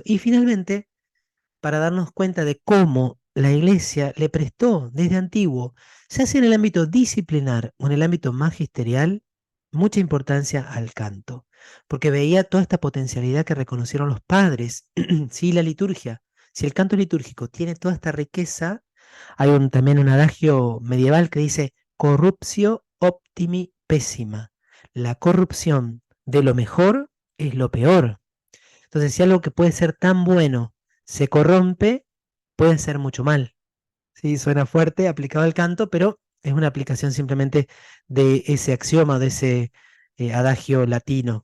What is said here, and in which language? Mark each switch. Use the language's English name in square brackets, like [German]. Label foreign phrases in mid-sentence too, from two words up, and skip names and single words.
[Spanish] Y finalmente, para darnos cuenta de cómo la Iglesia le prestó desde antiguo, se hace en el ámbito disciplinar o en el ámbito magisterial, mucha importancia al canto, porque veía toda esta potencialidad que reconocieron los padres. Si la liturgia, si el canto litúrgico tiene toda esta riqueza, hay también un adagio medieval que dice [Latin] corruptio optimi pessima. [Spanish] La corrupción de lo mejor es lo peor. Entonces, si algo que puede ser tan bueno se corrompe, puede ser mucho mal. Sí, suena fuerte aplicado al canto, pero es una aplicación simplemente de ese axioma, de ese adagio latino.